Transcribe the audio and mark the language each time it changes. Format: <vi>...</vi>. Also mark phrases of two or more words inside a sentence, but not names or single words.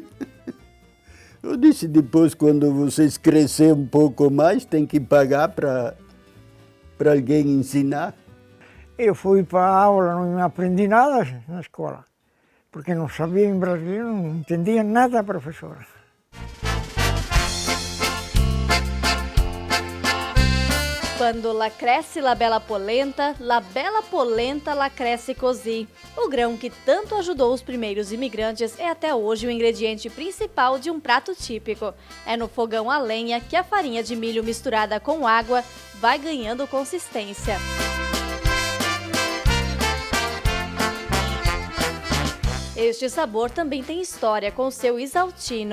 <pt>Eu disse, depois, quando vocês crescerem um pouco mais, tem que pagar para alguém ensinar. Eu fui para a aula, não aprendi nada na escola, porque não sabia em brasileiro, não entendia nada a professora.</pt> <vec>Quando lá cresce la bella polenta lá cresce così.</vec> <pt>O grão que tanto ajudou os primeiros imigrantes é até hoje o ingrediente principal de um prato típico. É no fogão a lenha que a farinha de milho misturada com água vai ganhando consistência. Este sabor também tem história com seu Isaltino.</pt>